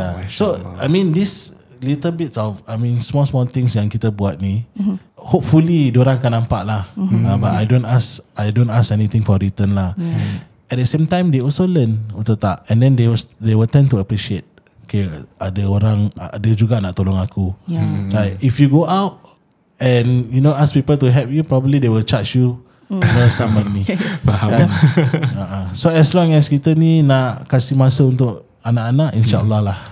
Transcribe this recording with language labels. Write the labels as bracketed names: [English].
[English] So I mean this little bits of, small things [Malay] yang kita buat ni, [English] hopefully [Malay] diorang akan nampak lah. [English] But I don't ask anything for return lah. At the same time they also learn, [Malay] betul tak? [English] And then they will tend to appreciate. [Malay] okay, ada juga nak tolong aku. [English] Right? If you go out and ask people to help you, probably they will charge you some money. [Malay] Faham. Kan? [English] So as long as [Malay] kita ni nak kasih masa untuk anak-anak, insyaAllah lah.